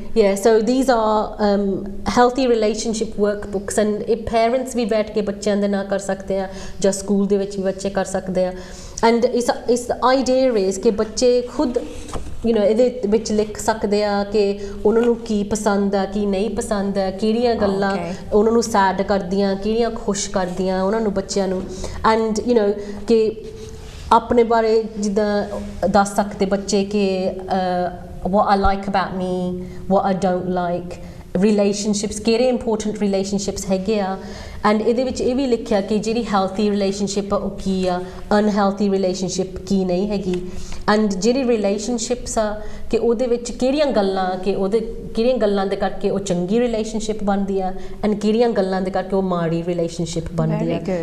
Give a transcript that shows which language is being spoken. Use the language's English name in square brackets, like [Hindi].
[English] Yeah, so these are healthy relationship workbooks, and [Punjabi] ਇਹ parents ਵੀ ਬੈਠ ਕੇ ਬੱਚਿਆਂ ਦੇ ਨਾਲ ਕਰ ਸਕਦੇ ਆ, ਜਾਂ ਸਕੂਲ ਦੇ ਵਿੱਚ ਵੀ ਬੱਚੇ ਕਰ ਸਕਦੇ ਆ। and ਇਸ idea is ਕਿ ਬੱਚੇ ਖੁਦ you know ਇਹਦੇ ਵਿੱਚ ਲਿਖ ਸਕਦੇ ਆ ਕਿ ਉਹਨਾਂ ਨੂੰ ਕੀ ਪਸੰਦ ਆ, ਕੀ ਨਹੀਂ ਪਸੰਦ ਆ, ਕਿਹੜੀਆਂ ਗੱਲਾਂ ਉਹਨਾਂ ਨੂੰ ਸੈਡ ਕਰਦੀਆਂ, ਕਿਹੜੀਆਂ ਖੁਸ਼ ਕਰਦੀਆਂ ਉਹਨਾਂ ਨੂੰ, ਬੱਚਿਆਂ ਨੂੰ। ਐਂਡ you know ਕਿ ਆਪਣੇ ਬਾਰੇ ਜਿੱਦਾਂ ਦੱਸ ਸਕਦੇ ਬੱਚੇ ਕਿ [English] what I like about me, what I don't like, relationships, [Punjabi] ਕਿਹੜੇ important relationships ਹੈਗੇ ਆ। ਐਂਡ ਇਹਦੇ ਵਿੱਚ ਇਹ ਵੀ ਲਿਖਿਆ ਕਿ ਜਿਹੜੀ ਹੈਲਥੀ ਰਿਲੇਸ਼ਨਸ਼ਿਪ ਆ ਉਹ ਕੀ ਆ, ਅਨਹੈਲਥੀ ਰਿਲੇਸ਼ਨਸ਼ਿਪ ਕੀ ਨਹੀਂ ਹੈਗੀ, ਐਂਡ ਜਿਹੜੀ ਰਿਲੇਸ਼ਨਸ਼ਿਪਸ ਆ ਕਿ ਉਹਦੇ ਵਿੱਚ ਕਿਹੜੀਆਂ ਗੱਲਾਂ ਦੇ ਕਰਕੇ ਉਹ ਚੰਗੀ ਰਿਲੇਸ਼ਨਸ਼ਿਪ ਬਣਦੀ ਆ, ਐਂਡ ਕਿਹੜੀਆਂ ਗੱਲਾਂ ਦੇ ਕਰਕੇ ਉਹ ਮਾੜੀ ਰਿਲੇਸ਼ਨਸ਼ਿਪ ਬਣਦੀ ਆ।